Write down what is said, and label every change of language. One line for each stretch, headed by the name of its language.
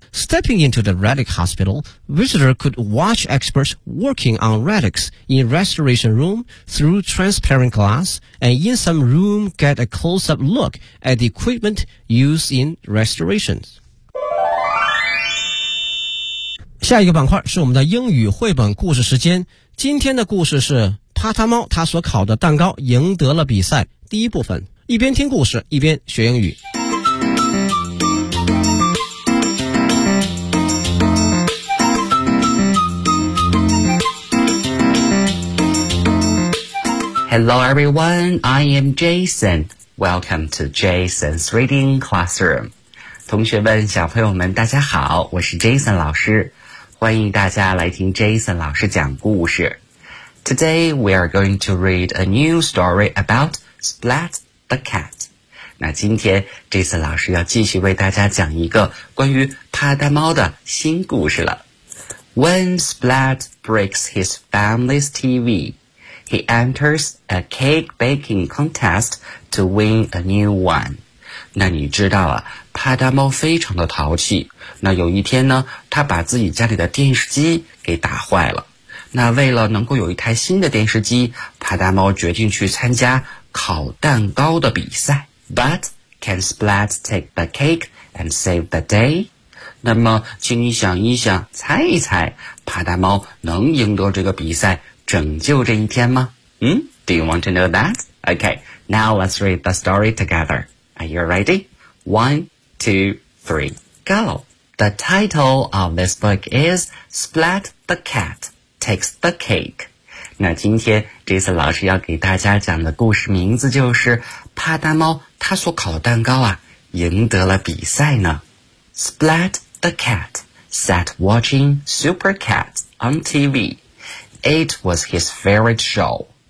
English: Stepping into the Relic Hospital, visitors could watch experts working on relics in restoration room through transparent glass and in some room get a close-up look at the equipment used in restorations.
Chinese: 下一个板块是我们的英语绘本故事时间。今天的故事是帕塔猫他所烤的蛋糕赢得了比赛。第一部分，一边听故事一边学英语。
English: Hello everyone, I am Jason. Welcome to Jason's Reading Classroom.
Chinese: 同学们，小朋友们，大家好，我是 Jason 老师。欢迎大家来听 Jason 老师讲故事。
English: Today we are going to read a new story about Splat the Cat.
Chinese: 那今天 Jason 老师要继续为大家讲一个关于帕大猫的新故事了。
English: When Splat breaks his family's TV, he enters a cake baking contest to win a new one.
Chinese: 那你知道啊，帕大猫非常的淘气。那有一天呢，他把自己家里的电视机给打坏了。那为了能够有一台新的电视机，帕大猫决定去参加烤蛋糕的比赛。
English: But can Splat take the cake and save the day?
Chinese: 那么请你想一想，猜一猜，帕达猫能赢得这个比赛，拯救这一天吗？
English: Do you want to know that? Okay, now let's read the story together. Are you ready? 1, 2, 3, go! The title of this book is Splat the Cat Takes the Cake.
Chinese: 那今天这次老师要给大家讲的故事名字就是帕达猫他所烤的蛋糕啊赢得了比赛呢。
English: Splat the Cat sat watching Super Cat on TV. It was his favorite show.